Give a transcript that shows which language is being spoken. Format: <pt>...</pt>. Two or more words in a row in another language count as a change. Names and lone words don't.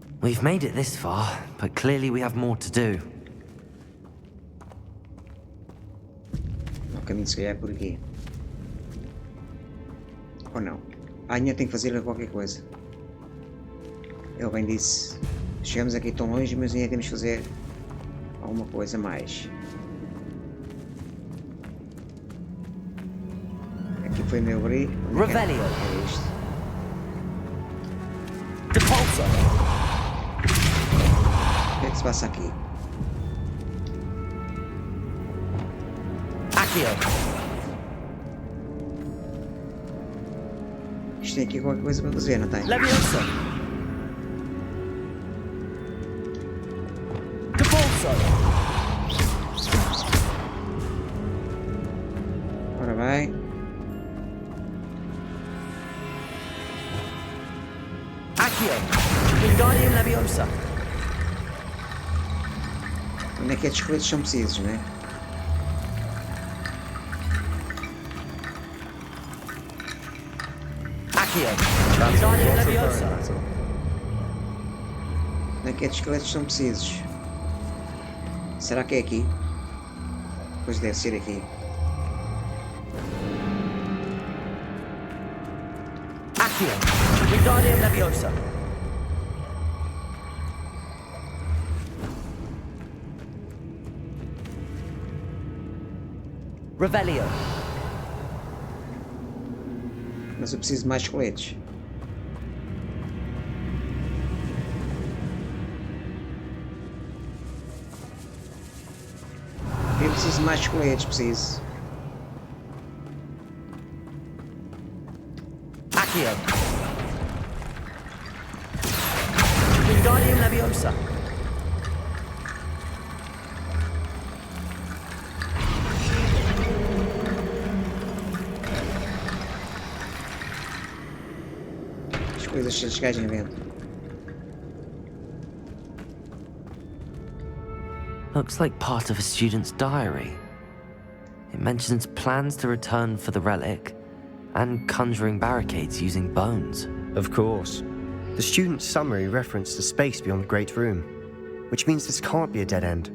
<en>We've made it this far, but clearly we have more to do.</en> <pt>O caminho se calhar é por aqui. Ou não? Ainda tem que fazer qualquer coisa. Ele bem disse, chegamos aqui tão longe, mas ainda temos que fazer alguma coisa mais. Aqui foi meu abrir. Rebelião. Era isto. Depulso. O que é que se passa aqui? Accio. Isto tem aqui qualquer coisa para fazer, não tem? Leviosa. Depulso. Ora bem. Accio. Wingardium Leviosa. Onde é que estes coletes são precisos, não é? Accio. Wingardium Leviosa. Onde é que estes esqueletos são precisos? Será que é aqui? Pois deve ser aqui. Accio. Wingardium Leviosa. Revelio. Mas eu preciso de mais esqueletos. Eu preciso de mais esqueletos, preciso. Accio. Wingardium Leviosa. As coisas se gajem dentro.</pt> <en>Looks like part of a student's diary. It mentions plans to return for the relic and conjuring barricades using bones. Of course. The student's summary referenced a space beyond the Great Room, which means this can't be a dead end.</en>